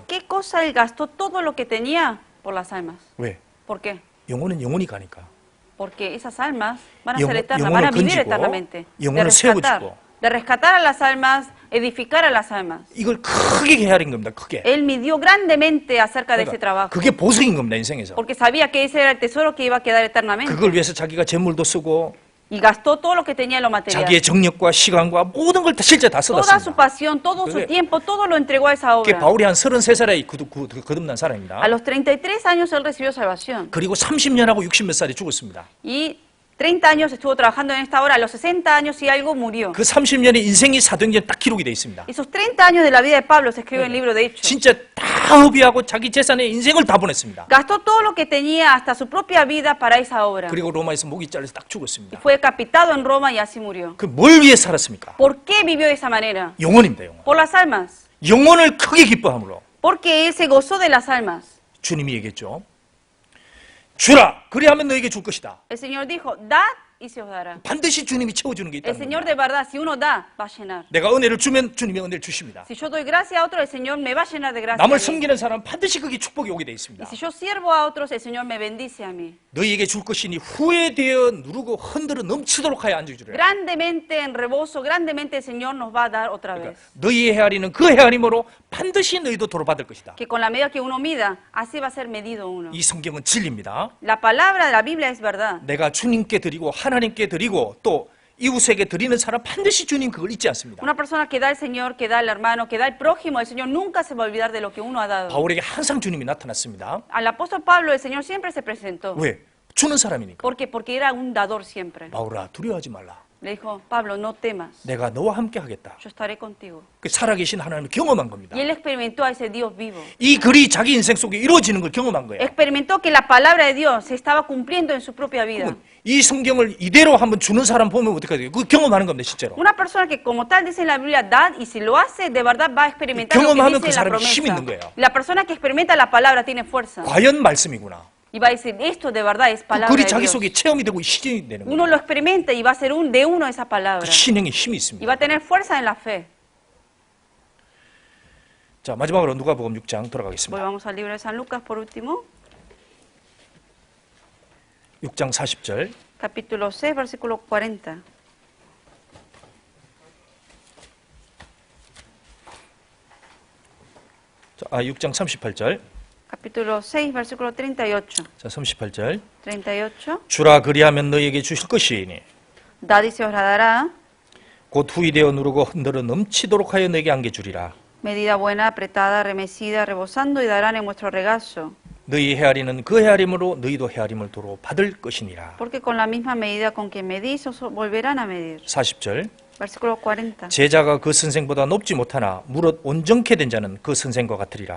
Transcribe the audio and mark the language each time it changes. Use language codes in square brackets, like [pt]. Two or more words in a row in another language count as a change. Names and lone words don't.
[es] ¿Por qué cosa él gastó todo lo que tenía? Por las almas. [ko] 왜? [es] ¿Por qué? [ko] 영혼은 영혼이 가니까. [es] Porque esas almas van a [ko] 영혼- [es] ser eternas, [ko] 영혼을 [es] van a vivir [ko] 건지고, [es] eternamente. [ko] 영혼을 세워주고. [es] De rescatar a las almas, edificar a las almas. [ko] 이걸 크게 헤아린 겁니다. 크게. [es] Él midió grandemente acerca de ese trabajo. [ko] 그게 보석인 겁니다. 인생에서. [es] Porque sabía que ese era el tesoro que iba a quedar eternamente. [ko] 그걸 위해서 자기가 재물도 쓰고 [es] Y gastó todo lo que tenía en lo material. [ko] 자기의 정력과 시간과 모든 걸 다 실제 다 [es] Toda su [ko] 쏟았습니다. [es] pasión, todo su [ko] 그게- [es] tiempo, todo lo entregó a esa [ko] 그게 [es] obra. [ko] 바울이 한 33살에 거듭난 사람입니다. [es] A los 33 años él recibió salvación. [ko] 그리고 30년하고 60 몇 살에 죽었습니다. [es] Y 30 años estuvo trabajando en esta obra. A los 60 años y algo murió. [ko] 그 30년의 인생이 사도행전에 딱 기록이 돼 있습니다. [es] Esos 30 años de la vida de Pablo se escribe en el libro de Hechos. [ko] 진짜 다 허비하고 자기 재산의 인생을 다 보냈습니다. [es] Gastó todo lo que tenía, hasta su propia vida, para esa obra. [ko] 그리고 로마에서 목이 잘려서 딱 [es] Y [ko] 죽었습니다. [es] fue decapitado en Roma y así murió. [ko] 그 뭘 위해 살았습니까? [es] ¿Por qué vivió de esa manera? [ko] 영혼입니다. 영혼. [es] Por las almas. [ko] 영혼을 크게 기뻐함으로 [es] Porque él se gozó de las almas. [ko] 주님이 얘기했죠. 주라, 그리하면 너에게 줄 것이다. [es] El Señor dijo, dad y se os dará. [ko] 반드시 주님이 채워주는 게 [es] El [ko] 있다는 [es] Señor [ko] 겁니다. [es] de verdad, si uno da, va a llenar. [ko] 내가 은혜를 주면 주님이 은혜를 주십니다. [es] Si yo doy gracia a otro, el Señor me va a llenar de gracia. a [ko] 남을 [es] mí. [ko] 섬기는 사람은 반드시 그게 축복이 오게 돼 [es] Y [ko] 있습니다. [es] si yo sirvo a otros, el Señor me bendice a mí. [ko] 너희에게 줄 것이니 후회되어 누르고 흔들어 넘치도록 하여 앉아주리라. [es] Grandemente en rebozo, grandemente el Señor nos va a dar otra vez. [ko] 너희의 헤아리는 그 헤아림으로 반드시 너희도 도로받을 것이다. [es] Que con la medida que uno mida, así va a ser medido uno. [ko] 이 성경은 진리입니다. [es] La palabra de la Biblia es verdad. [ko] 내가 주님께 드리고 하나님께 드리고 또 이웃에게 드리는 사람 반드시 주님 그걸 잊지 않습니다. [es] Una persona que da al Señor, que da al hermano, que da al prójimo, el Señor nunca se va a olvidar de lo que uno ha dado. [ko] 바울에게 항상 주님이 나타났습니다. [es] Al apóstol Pablo, el Señor siempre se presentó. [ko] 왜? 주는 사람이니까. [es] ¿Por qué? Porque era un dador siempre. [ko] 바울아 두려워하지 말라. [es] Le dijo, Pablo, no temas, [ko] 내가 너와 함께 하겠다. [es] yo estaré contigo. [ko] 그 살아계신 하나님을 경험한 겁니다. [es] Y él experimentó a ese Dios vivo. [ko] 이 글이 자기 인생 속에 이루어지는 걸 경험한 거예요. [es] Experimentó que la palabra de Dios se estaba cumpliendo en su propia vida. [ko] 이 성경을 이대로 한번 주는 사람 보면 어떻게 돼요? 그 경험하는 겁니다, 실제로. [es] Una persona que como tal dice en la Biblia, dad, y si lo hace, de verdad va a experimentar lo que [ko] 경험하면 [es] dice [ko] 그 [es] en la [ko] 사람이 힘 [es] promesa. [ko] 있는 거예요. [es] La persona que experimenta la palabra tiene fuerza. [ko] 과연 말씀이구나. [es] Y va a decir, esto de verdad es [ko] 그 [es] palabra [ko] 글이 [es] de [ko] 자기 [es] Dios. [ko] 속에 체험이 되고 실현이 되는 [es] Uno [ko] 거예요. [es] lo experimenta y va a ser de uno esa [ko] 그 [es] palabra. [ko] 신행에 힘이 [es] Y [ko] 있습니다. [es] va a tener fuerza en la fe. [ko] 자, 마지막으로 누가복음 6장 돌아가겠습니다. [es] Volvamos al libro de San Lucas por último. [ko] 6장 40절. [es] Capítulo 6, versículo 40. [ko] 자, 6장 38절. [es] Capítulo 6, versículo 38. [ko] 자, 38절. [es] 38. [ko] 주라 그리하면 너에게 주실 것이니 [es] Dad y se os la dará, [ko] 곧 후이되어 누르고 흔들어 넘치도록 하여 내게 안겨 주리라. [es] medida buena, apretada, remecida, rebosando, y darán en vuestro regazo. [ko] 너희 헤아리는 그 헤아림으로 너희도 헤아림을 도로 받을 것이니라. [es] Porque con la misma medida con que medís, os volverán a medir. [ko] 40절. [es] Versículo 40. [ko] 제자가 그 선생보다 높지 못하나 무릇 온전케 된 자는 그 선생과 같으리라.